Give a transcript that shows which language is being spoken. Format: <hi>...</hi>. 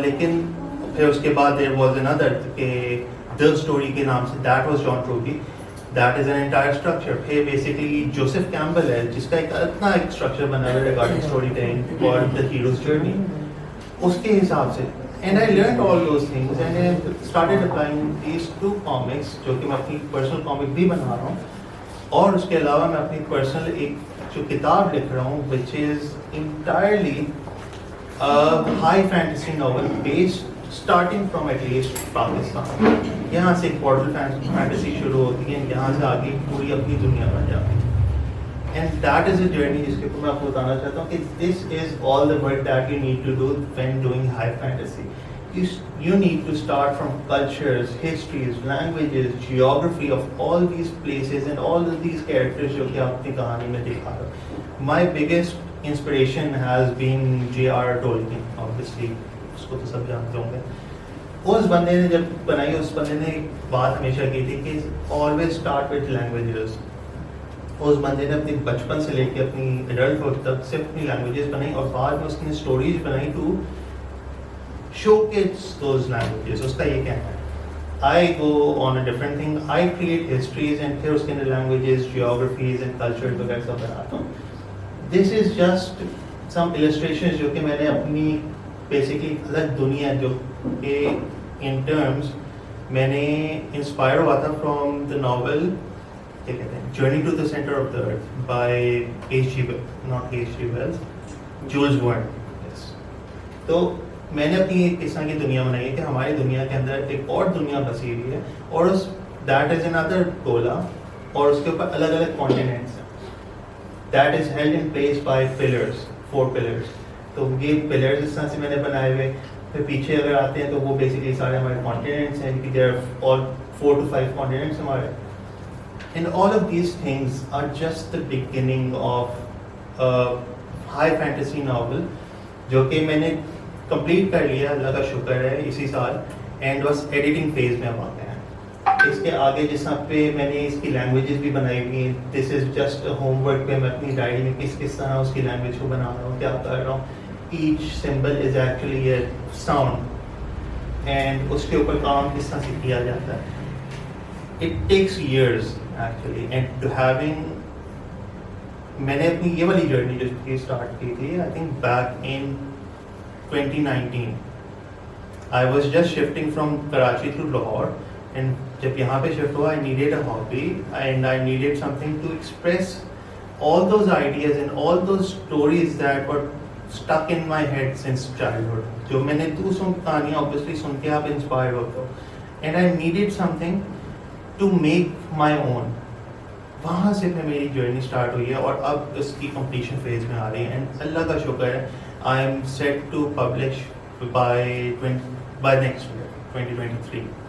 <ur>لیکن پھر اس کے بعد دیر واز اندر کہ دا اسٹوری کے نام سے, that was John ٹروگی, that is an entire structure. پھر بیسکلی جوسف کیمبل ہے جس کا ایک اتنا ایک اسٹرکچر بنا ہوا ہے regarding story telling for the hero's journey, اس کے حساب سے.</ur> <en>And I learned all those things and I started applying these two comics,</en> <ur>جو کہ میں اپنی پرسنل کامک بھی بنا رہا ہوں,</ur> <en>اور اس کے علاوہ میں اپنی پرسنل ایک جو کتاب لکھ رہا ہوں which is entirely a high fantasy novel based starting from at least Pakistan.</en> <ur>یہاں سے ایک پورٹل فینٹیسی شروع ہوتی ہے, یہاں سے آگے پوری اپنی دنیا بن جاتی ہے.</ur> <en>And that is a journey</en> <ur>جس کے اوپر میں آپ کو بتانا چاہتا ہوں کہ</ur> <en>this is all the work that you need to do when doing high fantasy. You need to start from cultures, histories, languages, geography of all these places and all of these characters</en> <ur>جو کہ آپ اپنی کہانی میں دکھا رہے ہو.</ur> <en>My biggest inspiration has been J.R.</en> <ur>Tolkien, obviously. اس کو تو سب جانتے ہوں گے. اس بندے نے جب بنائی, اس بندے نے ایک بات ہمیشہ کی تھی کہ</ur> <en>always start with languages.</en> <ur>اس بندے نے اپنی بچپن سے لے کے اپنی ایڈلٹہڈ تک صرف اپنی لینگویجز بنائی, اور بعد میں اس نے اسٹوریز بنائی</ur> <en>To show kids those languages.</en> <ur>اس کا یہ کہنا ہے,</ur> <en>I go on a different thing, I create histories</en> <ur>and پھر اس کے اندر لینگویجز, جیوگرافیز اینڈ کلچر وغیرہ سب بناتا ہوں.</ur> <en>this is just some illustrations</en> <ur>جو کہ میں نے اپنی بیسکلی الگ دنیا جو کہ ان ٹرمز میں نے انسپائر ہوا تھا</ur> <en>from the novel</en> <ur>Journey to the Center of the Earth by H.G.</ur> <en>Wells, Jules Verne. Yes.</en> <ur>تو میں نے اپنی ایک اس طرح کی دنیا بنائی ہے کہ ہماری دنیا کے اندر ایک اور دنیا بسی ہوئی ہے, اور اس</ur> <en>that is another</en> <ur>گولا, اور اس کے اوپر الگ الگ کانٹیننٹس ہیں.</ur> <en>That is held in place by pillars, 4 pillars.</en> <ur>تو یہ pillars اس طرح سے میں نے بنائے ہوئے. پھر پیچھے اگر آتے ہیں تو وہ بیسکلی سارے ہمارے کانٹیننٹس ہیں, کہ</ur> <en>there all 4 to 5</en> <ur>کانٹیننٹس ہمارے.</ur> <en>And all of these things are just the beginning of a high fantasy novel</en> <ur>جو کہ میں نے کمپلیٹ کر لیا, اللہ کا شکر ہے, اسی سال,</ur> <en>and</en> <ur>بس ایڈیٹنگ فیز میں واقع ہیں. اس کے آگے جس طرح پہ میں نے اس کی لینگویجز بھی بنائی ہوئی ہیں,</ur> <en>this is just homework</en> <ur>پہ میں اپنی ڈائری میں کس طرح اس کی لینگویج کو بنا رہا ہوں, کیا کر رہا ہوں.</ur> <en>H symbol is actually a sound,</en> <ur>and اس کے اوپر کام کس طرح سے کیا جاتا ہے.</ur> <en>It takes years actually, and to having,</en> <ur>میں نے اپنی یہ والی جرنی جو کہ اسٹارٹ کی تھی</ur> <en>I think back in 2019. I was just shifting from Karachi to Lahore, and</en> <ur>جب یہاں پہ شفٹ ہوا</ur> <en>I needed a hobby and I needed something to express all those ideas and all those stories that were stuck in my head since childhood.</en> <ur>جو میں نے دوسروں کی کہانیاں obviously سن کے آپ انسپائر ہوتے ہو,</ur> <en>and I needed something to make my own.</en> <ur>وہاں سے پھر میری جرنی اسٹارٹ ہوئی ہے, اور اب اس کی کمپلیشن فیز میں آ رہی ہے, اینڈ اللہ کا شکر ہے</ur> <en>I am set to publish by next year 2023.</en>